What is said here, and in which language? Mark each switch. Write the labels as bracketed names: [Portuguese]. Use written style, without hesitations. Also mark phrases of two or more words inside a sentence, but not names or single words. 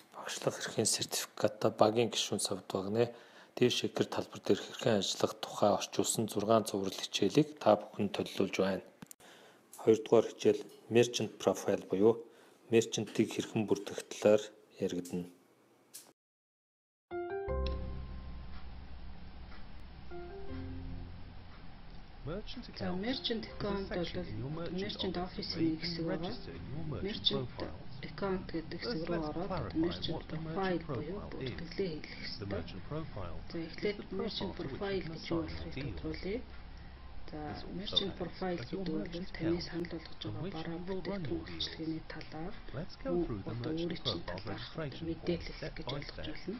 [Mongolian] багшлах эрхийн сертификаттай багийн гишүүн савд багнаа DealShaker талбар дээр хэрхэн ажиллах тухай орчуулсан 6 цуврал хичээлийг та бүхэнд төлөвлөж байна. 2 дугаар хичээл [English] Merchant Profile [Mongolian] буюу мерчантыг хэрхэн бүрдэх талаар яригдана. [English] Merchant account [Mongolian] бол [English] Merchant Office- [Mongolian] ийн нэг хэсэг байгаа. [English] Merchant account [Mongolian] гэдэг хэсэг рүү ороод [English] Merchant Profile [Mongolian] буюу бүртгэлээ хийх хэрэгтэй. За эхлээд [English] Merchant Profile [Mongolian] гэж юу болохыг тодруулъя. За [English] Merchant Profile [Mongolian] гэдэг бол таны санал болгож байгаа бараа бүтээгдэхүүн үйлчилгээний талаар одоо өөрийн чинь талаарх мэдээлэл гэж ойлгож байна.